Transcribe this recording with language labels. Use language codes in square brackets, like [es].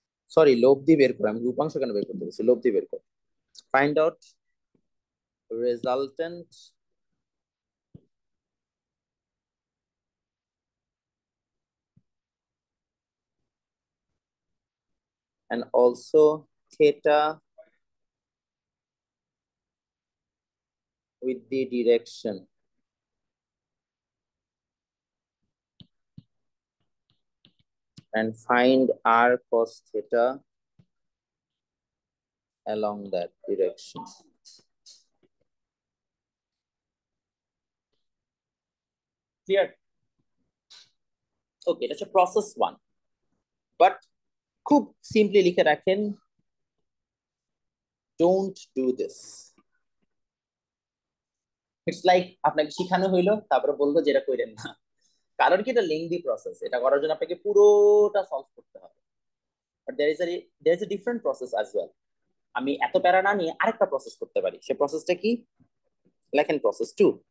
[bn] Sorry, লব্ধি বের করো, আমি উপাংশ কেন বের করতে বলছি, লব্ধি বের করো। [en] Find out resultant and also theta with the direction. And find r cos theta along that direction. [bn] Clear? ওকে, এটা হচ্ছে প্রসেস 1। বাট খুব সিম্পলি লিখে রাখেন, [en] Don't do this. [bn] It's like আপনাকে শিখানো হইলো, তারপরে বলবো যে এটা কইরেন না। কারণ কি, এটা লেংদি প্রসেস, এটা করার জন্য আপনাকে পুরোটা সলভ করতে হবে। [en] But there is a different process as well. [bn] আমি এত প্যারা না নিয়ে আরেকটা প্রসেস করতে পারি। সে প্রসেসটা কি? লেখেন প্রসেস 2।